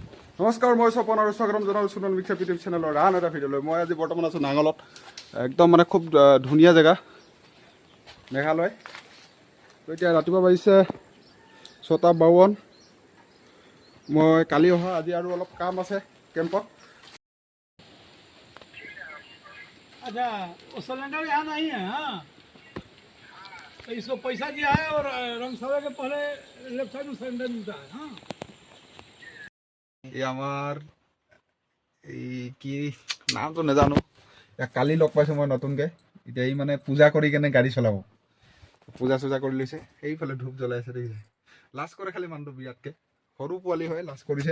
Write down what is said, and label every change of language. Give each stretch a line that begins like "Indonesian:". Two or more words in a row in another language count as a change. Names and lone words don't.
Assamese: নমস্কাৰ, মই স্বপন আৰু স্বাগতম জনাইছোঁ চুনন মিক্সাপ ইউটিউব চেনেলৰ আন এটা ভিডিঅ'লৈ। মই আজি বৰ্তমান আছোঁ নাঙলত। একদম মানে খুব ধুনীয়া জেগা, মেঘালয়। তো এতিয়া ৰাতিপুৱা বাজিছে 6:52। মই কালি অহা, আজি আৰু অলপ কাম আছে কেম্পত।
Hindi: अच्छा, वो सिलेंडर यहाँ नहीं है। हाँ, तो इसको पैसा दिया है और रंगसभा के पहले लेफ्ट साइड में सिलेंडर मिलता है। हाँ,
Assamese: এই আমাৰ এই কি নামটো নাজানো, কালি লগ পাইছোঁ মই নতুনকৈ। এতিয়া এই মানে পূজা কৰি কেনে গাড়ী চলাব, পূজা চূজা কৰি লৈছে। সেইফালে ধূপ জ্বলাই আছে, দেখিছে? লাজ কৰে খালি মানুহটো বিৰাটকৈ, সৰু পোৱালি হয়, লাজ কৰিছে।